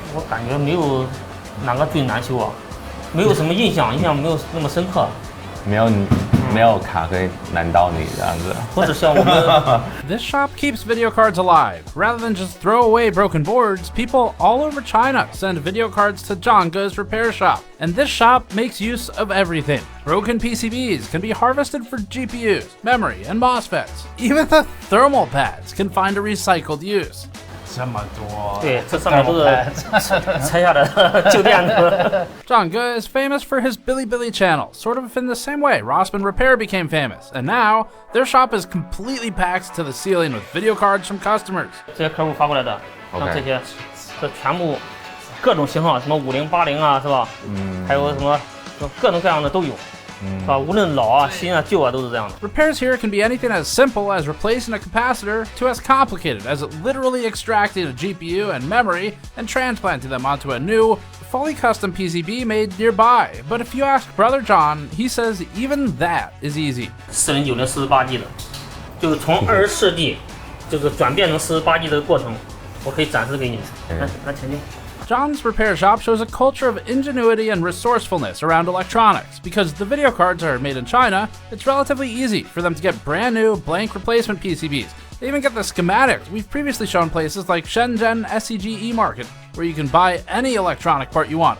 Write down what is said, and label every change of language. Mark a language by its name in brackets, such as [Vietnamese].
[Chinese] 我感觉没有哪个最难修啊，没有什么印象没有那么深刻。没有卡可以难到你这样子。或者像我们。 [English] This shop keeps video cards alive. Rather than just throw away broken boards, people all over China send video cards to Zhang Ge's repair shop. And this shop makes use of everything. Broken PCBs can be harvested for GPUs, memory, and MOSFETs. Even the thermal pads can find a recycled use. [Chinese] 这么多，对，这上面都是拆下的旧电子。 [English] Zhang Ge is famous for his Bilibili channel, sort of in the same way Rossmann Repair became famous, and now their shop is completely packed to the ceiling with video cards from customers. [Chinese] 这些客户发过来的，像这些，这全部各种型号，什么5080啊，是吧？还有什么各种各样的都有。是吧？无论老啊、新啊、旧啊，都是这样的。 [English] Repairs here can be anything as simple as replacing a capacitor to as complicated as literally extracting a GPU and memory and transplanting them onto a new, fully custom PCB made nearby. But if you ask Brother John, he says even that is easy. [Chinese] 4090 48G 的，就是从24G 就是转变成48G 的过程，我可以展示给你。来，前进。 [English] John's repair shop shows a culture of ingenuity and resourcefulness around electronics. Because the video cards are made in China, it's relatively easy for them to get brand new, blank replacement PCBs. They even get the schematics. We've previously shown places like Shenzhen SCGE Market, where you can buy any electronic part you want.